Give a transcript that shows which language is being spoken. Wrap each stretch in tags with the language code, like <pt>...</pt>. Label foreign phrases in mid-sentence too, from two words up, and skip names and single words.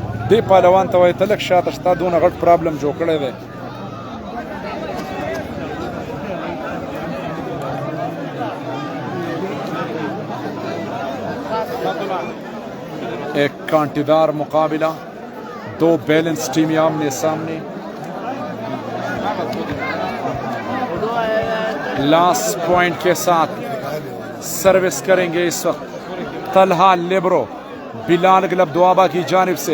<ps>دې پهلوان ته وایي ته لږ شاته شته دونه غټ پرابلم جوړ کړی دی.</ps> <ur>ایک کانٹیدار مقابلہ, دو بیلنس ٹیمیں آمنے سامنے. لاسٹ پوائنٹ کے ساتھ سروس کریں گے اس وقت طلحہ لیبرو بلال گلب دوابا کی جانب سے.</ur>